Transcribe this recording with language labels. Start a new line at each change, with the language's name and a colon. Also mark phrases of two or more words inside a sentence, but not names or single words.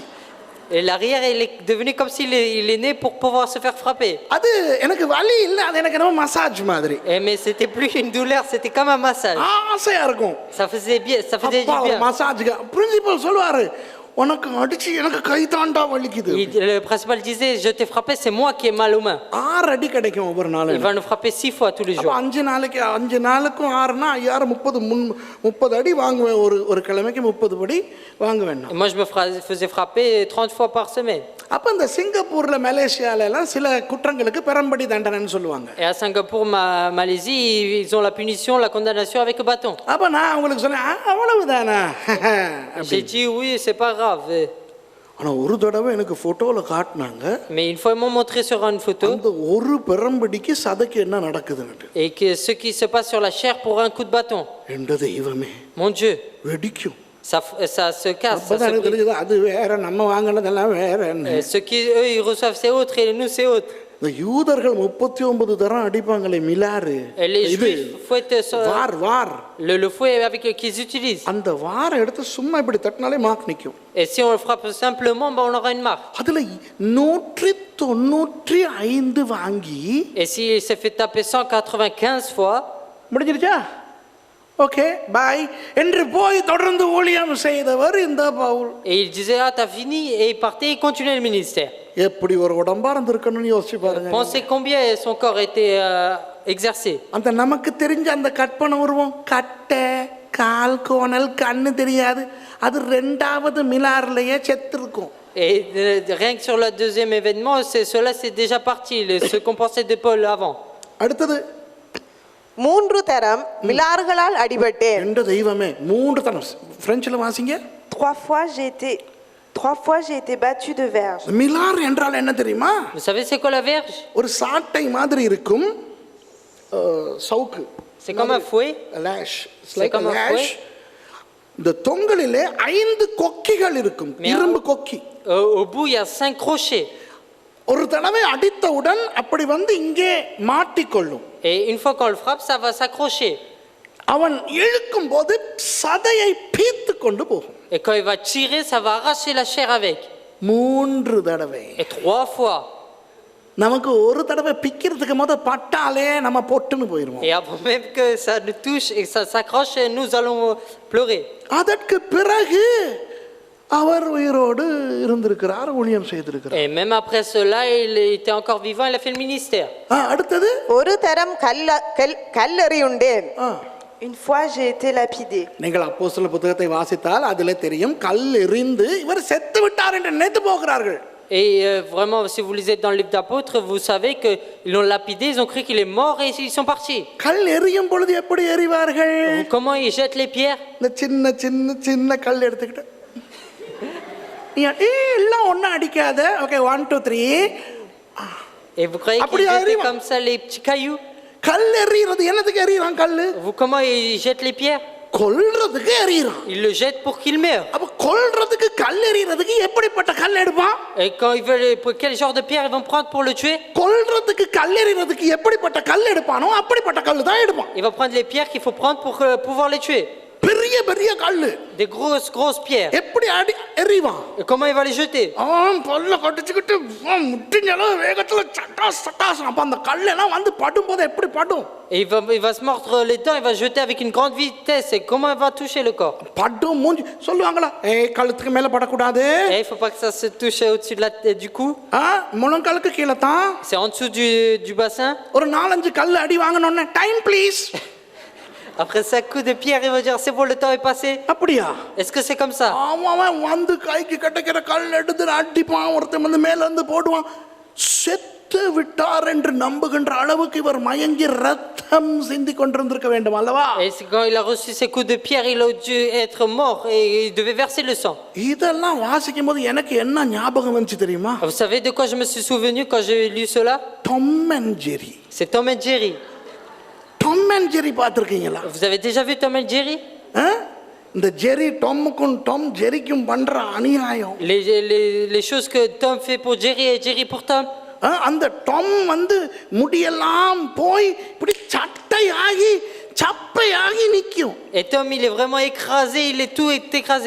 French: Et l'arrière il est devenu comme s'il est né pour pouvoir se faire frapper.
Tamil: அது எனக்கு வலி இல்ல, அது எனக்கு என்ன மசாஜ் மாதிரி.
French: Mais c'était plus une douleur, c'était comme un massage.
Tamil: ஆசையா இருக்கும்.
French: Ça faisait bien, ça faisait du bien.
Tamil: மசாஜ்க்கு பிரின்சிபல் சொல்வாரு, உனக்கு அடிச்சு எனக்கு கை தாண்டா வலிக்குது.
French: Le principal disait, je t'ai frappé, c'est moi qui ai mal aux mains.
Tamil: 6 அடி கிடைக்கும் ஒவ்வொரு நாளும்.
French: Il va nous frapper 6 fois tous les jours.
Tamil: 5 நாளுக்கும் 6னா 30 அடி வாங்குவேன். ஒரு கிழமைக்கு 30 அடி வாங்குவேன்.
French: Moi je me faisais frapper 30 fois par semaine.
Tamil: அப்ப இந்த சிங்கப்பூர்ல மலேசியால எல்லாம் சில குற்றங்களுக்கு பெரம்படி தண்டனைன்னு சொல்லுவாங்க.
French: Et à Singapour, Malaisie, ils ont la punition, la condamnation avec le bâton.
Tamil: அப்ப நான் உங்களுக்கு சொன்னேன் அவ்வளவுதானா?
French: J'ai dit oui, c'est pas grave.
Tamil: ஆனா ஒரு தடவை எனக்கு போட்டோல காட்டினாங்க.
French: Mais une fois ils m'ont montré sur une photo.
Tamil: அந்த ஒரு பெரம்படிக்கு சதைக்கு என்ன நடக்குதுன்னு.
French: Et que ce qui se passe sur la chair pour un coup de bâton.
Tamil: என்ற தெய்வமே.
French: Mon Dieu.
Tamil: வெடிக்கும்.
French: Ça se casse. Ça se brise.
Tamil: அது வேற, நம்ம வாங்குனதெல்லாம் வேற.
French: Ce qui eux ils reçoivent c'est autre et nous c'est autre.
Tamil: இந்த யூதர்கள் 39 தரம் அடிப்பாங்களே மிலாறு. இது வார்.
French: Le fouet avec qu'ils utilisent.
Tamil: அந்த வாரை எடுத்து சும்மா இப்படி தட்டினாலே மார்க் நிக்கும்.
French: Et si on le frappe simplement, on aura une marque.
Tamil: அதுல 195 வாங்கி.
French: Et s'il s'est fait taper 195 fois,
Tamil: முடிஞ்சிருச்சா?
English: okay bye
Tamil: என்று போய் தொடர்ந்து ஊழியம் செய்தவர் இந்த பவுல்.
French: Et il disait ah t'as fini et il partait, il continuait le ministère.
Tamil: எப்படி ஒரு உடம்பா இருந்திருக்கணும்னு யோசிச்சு பாருங்க.
French: Pensez combien son corps était exercé.
Tamil: அந்த நமக்கு தெரிஞ்ச அந்த கற்பனை உருவம், கட்டை, கால், கோணல், கண்ணு தெரியாது, அது 2வது மிலார்லயே செத்து இருக்கும்.
French: Et rien que sur le deuxième événement, cela c'est déjà parti, ce qu'on pensait de Paul avant.
Tamil: அடுத்தது 3 தரம் மிலார்களால் அடிபட்டேன். என்ற தெய்வமே 3 தரம். பிரெஞ்சில வாசிங்க.
French: 3 fois j'ai été battu de verge.
Tamil: மிலார் என்றால் என்ன தெரியுமா?
French: Vous savez c'est quoi la verge?
Tamil: ஒரு சாட்டை மாதிரி இருக்கும் சவுக்கு.
French: C'est comme un fouet.
Tamil: லாஷ்.
French: C'est comme un fouet.
Tamil: இந்த தொங்கலிலே 5 கொக்கிகள் இருக்கும். இரும்பு கொக்கி.
French: Au bout il y a 5 crochets.
Tamil: ஒரு தடவை அடித்தவுடன் அப்படி வந்து இங்கே மாட்டிக்கொள்ளும்.
French: Et une fois qu'on le frappe, ça va s'accrocher.
Tamil: அவன் இழுக்கும் போது சதையை பீத்து கொண்டு போகும்.
French: Et quand il va tirer, ça va arracher la chair avec.
Tamil: 3 தடவை.
French: Et 3 fois.
Tamil: நமக்கு ஒரு தடவை பிக்கிறதுக்கு பட்டாலே நம்ம பொட்டுன்னு போயிருவோம்.
French: Et avant même que ça nous touche et que ça s'accroche, nous allons pleurer.
Tamil: அதற்கு பிறகு அவர் உயிரோடு இருந்திருக்கிறார், ஊழியம் செய்திருக்கிறார்.
French: Et même après cela, il était encore vivant, il a fait le ministère.
Tamil: அடுத்தது ஒரு தரம் கல்லெறியுண்டேன்.
French: Une fois, j'ai été lapidé.
Tamil: நீங்கள் அப்போஸ்தலர் புத்தகத்தை வாசித்தால் அதிலே தெரியும், கல் எறிந்து இவர் செத்து விட்டார் என்று நினைத்து போகிறார்கள்.
French: Et vraiment, si vous lisez dans le livre d'Apôtres, vous savez qu'ils l'ont lapidé, ils ont cru qu'il est mort et ils sont partis.
Tamil: கல் எறியும் பொழுது எப்படி எறிவார்கள்?
French: Comment ils jettent les pierres?
Tamil: இந்த சின்ன சின்ன சின்ன கல் எடுத்துக்கிட்டு எல்லாம் ஒன்றும் அடிக்காத. ஓகே 1 2 3.
French: Et vous croyez qu'ils jettaient comme ça les petits cailloux?
Tamil: கல் எறிகிறது என்னத்துக்கு எறிகிறான்? கல்லு
French: Comment ils jettent les pierres?
Tamil: கொல்றதுக்கு எறிகிறான்.
French: Ils le jettent pour qu'il meure.
Tamil: அப்ப கொல்றதுக்கு கல் எறிகிறதுக்கு எப்படிப்பட்ட கல் எடுப்பான்?
French: Et quand ils veulent, quel genre de pierre ils vont prendre pour le tuer?
Tamil: கொல்றதுக்கு கல் எறிகிறதுக்கு எப்படிப்பட்ட கல் எடுப்பானோ அப்படிப்பட்ட கல் தான் எடுப்பான்.
French: Il va prendre les pierres qu'il faut prendre pour pouvoir les tuer.
Tamil: பெரிய பெரிய கல்லு,
French: Des grosses pierres.
Tamil: எப்படி அடி எறிவான்?
French: Et comment il va les jeter?
Tamil: அவன் பல்ல கடிச்சுக்கிட்டு முட்டிஞ்சளவு வேகத்துல சட்டாஸ் சட்டாஸ். அப்ப அந்த கல்லெல்லாம் வந்து படும்போது எப்படி படும்?
French: Et il va se mordre les dents, il va jeter avec une grande vitesse. Et comment il va toucher le corps?
Tamil: படும் மூஞ்சி சொல்லுவாங்களா, கழுத்துக்கு மேல படக்கூடாது,
French: Et il faut pas que ça se touche au-dessus de du cou.
Tamil: முழங்காலுக்கு கீழே தான்.
French: C'est en dessous du bassin.
Tamil: ஒரு 4-5 கல் அடி வாங்கணும்னு
English: time please.
French: Après 5 coups de pierre, il va dire c'est bon, le temps est passé.
Tamil: அப்படியா?
French: Est-ce que c'est comme ça?
Tamil: அவன் வந்து கைக்கு கிடைக்கிற கல் எடுத்து அடிப்பான், ஒருத்தன் வந்து மேல இருந்து போடுவான். செத்து விட்டார் என்று நம்புகின்ற அளவுக்கு இவர் மயங்கி ரத்தம் சிந்தி கொண்டிருந்திருக்க வேண்டும் அல்லவா?
French: Et quand il a reçu ces coups de pierre, il a dû être mort et il devait verser le sang.
Tamil: இதெல்லாம் வாசிக்கும் போது எனக்கு என்ன ஞாபகம் வந்துச்சு தெரியுமா?
French: Vous savez de quoi je me suis souvenu quand j'ai lu cela?
Tamil: டாம் அண்ட் ஜெரி.
French: C'est Tom et Jerry.
Tamil: டாம் அண்ட் ஜெரி பார்த்திருக்கீங்களா?
French: Vous avez déjà vu Tom et Jerry?
Tamil: இந்த ஜெரி டாமுக்கும் டாம் ஜெரிக்கும் பண்ற அநியாயம்.
French: Les choses que Tom fait pour Jerry et Jerry pour Tom.
Tamil: அந்த டாம் வந்து முடியெல்லாம் போய் இப்படி சட்டையாகி சப்பையாகி நிக்கும்.
French: Et Tom, il est vraiment écrasé, tout est écrasé.